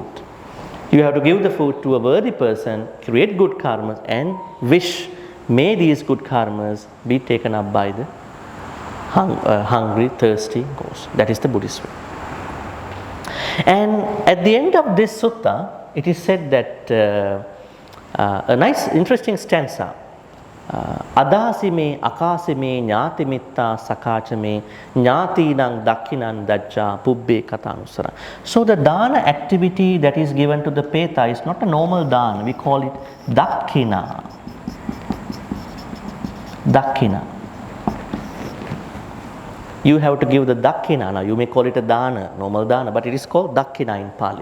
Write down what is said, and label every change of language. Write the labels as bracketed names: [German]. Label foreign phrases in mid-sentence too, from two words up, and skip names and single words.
[English] You have to give the food to a worthy person, create good karmas, and wish, may these good karmas be taken up by the hungry, thirsty ghost. That is the Buddhist way. And at the end of this sutta, it is said that a nice, interesting stanza. [Pali] Adasi me, akasi me, nyati mitta, sakacha me, nyati nang dakkinan dajja, pubbe katanusara. [English] So the dana activity that is given to the Peta is not a normal dana. We call it dakkina. Dakkina. You have to give the dakkina. Now you may call it a dana, normal dana, but it is called dakkina in Pali.